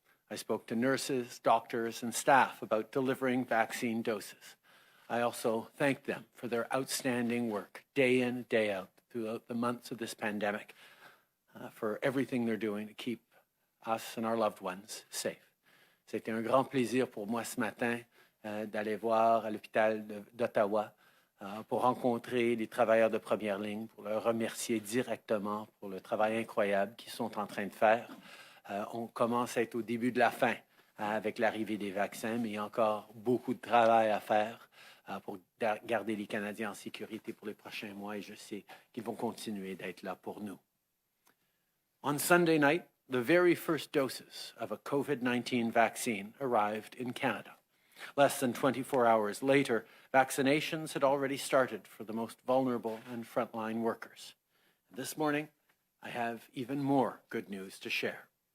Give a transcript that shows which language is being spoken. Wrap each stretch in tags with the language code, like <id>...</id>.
<en>I spoke to nurses, doctors, and staff about delivering vaccine doses. I also thanked them for their outstanding work, day in, day out, throughout the months of this pandemic, for everything they're doing to keep us and our loved ones safe.</en> <fr>C'était un grand plaisir pour moi ce matin d'aller voir à l'hôpital d'Ottawa pour rencontrer les travailleurs de première ligne, pour leur remercier directement pour le travail incroyable qu'ils sont en train de faire. On commence à être au début de la fin avec l'arrivée des vaccins, mais il y a encore beaucoup de travail à faire pour garder les Canadiens en sécurité pour les prochains mois, et je sais qu'ils vont continuer d'être là pour nous.</fr> <en>On Sunday night, the very first doses of a COVID-19 vaccine arrived in Canada. Less than 24 hours later, vaccinations had already started for the most vulnerable and frontline workers. This morning, I have even more good news to share.</en>